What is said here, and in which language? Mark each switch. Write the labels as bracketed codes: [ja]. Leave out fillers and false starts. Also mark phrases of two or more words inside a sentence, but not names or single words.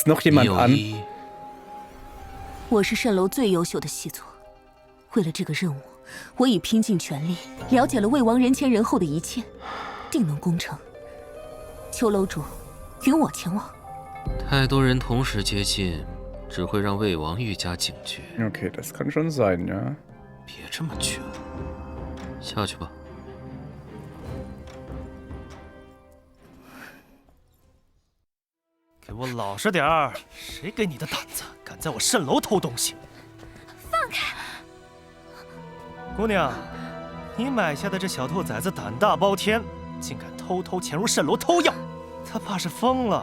[zh] 我是蜃楼最优秀的细作，为了这个任务，我已拼尽全力，了解了魏王人前人后的一切，定能攻城。求楼主允我前往。太多人同时接近，只会让魏王愈加警觉。 [de] Okay, das kann schon sein, ja. [zh] 别这么倔，下去吧。给我老实点儿！谁给你的胆子，敢在我蜃楼偷东西？放开！姑娘，你买下的这小兔崽子胆大包天，竟敢偷偷潜入蜃楼偷药，他怕是疯了。